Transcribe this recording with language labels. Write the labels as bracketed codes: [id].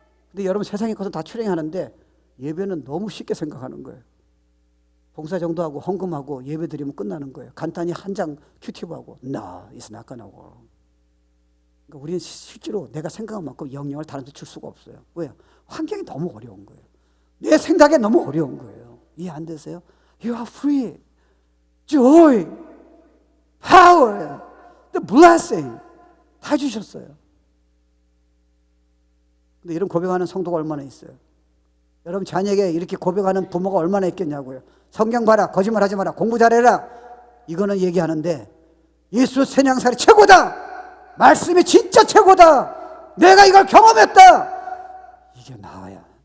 [ko] 근데 여러분 세상의 것은 다 트레이닝하는데 예배는 너무 쉽게 생각하는 거예요. 봉사 정도하고 헌금하고 예배 드리면 끝나는 거예요. 간단히 한 장 큐티브하고 [en] No, it's not gonna work. [ko] 그러니까 우리는 실제로 내가 생각한 만큼 영향을 다른데 줄 수가 없어요. 왜요? 환경이 너무 어려운 거예요. 내 생각에 너무 어려운 거예요. 이해 안 되세요? [en] You are free, joy, power, the blessing [ko] 다 주셨어요. 근데 이런 고백하는 성도가 얼마나 있어요? 여러분 자녀에게 이렇게 고백하는 부모가 얼마나 있겠냐고요. 성경 봐라, 거짓말하지 마라, 공부 잘해라, 이거는 얘기하는데 예수 신앙생활이 최고다, 말씀이 진짜 최고다, 내가 이걸 경험했다, 이게 나와야.